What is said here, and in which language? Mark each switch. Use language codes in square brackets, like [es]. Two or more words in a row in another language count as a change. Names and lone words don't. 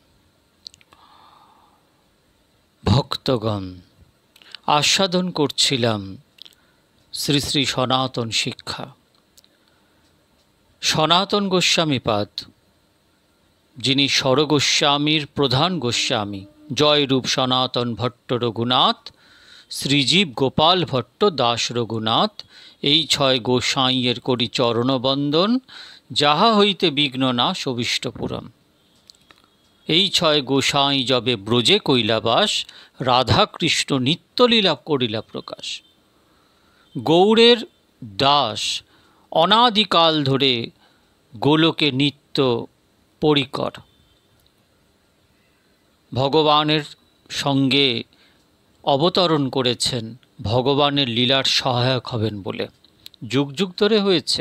[bn] ভক্তগণ আস্বাদন করছিলাম শ্রী শ্রী সনাতন শিক্ষা। সনাতন গোস্বামীপাদ যিনি ষড়গোস্বামীর প্রধান গোস্বামী জয়রূপ সনাতন ভট্ট রঘুনাথ শ্রীজীব গোপাল ভট্ট দাস রঘুনাথ এই ছয় গোসাইয়ের করি চরণবন্দন যাহা হইতে বিঘ্ন নাশ অভীষ্টপুরম। এই ছয় গোসাই যবে ব্রজে কৈলাবাস রাধাকৃষ্ণ নিত্যলীলা করিলা প্রকাশ। গৌড়ের দাস অনাদিকাল ধরে গোলকে নিত্য পরিকর, ভগবানের সঙ্গে অবতরণ করেছেন, ভগবানের লীলার সহায়ক হবেন বলে যুগ যুগ ধরে হয়েছে।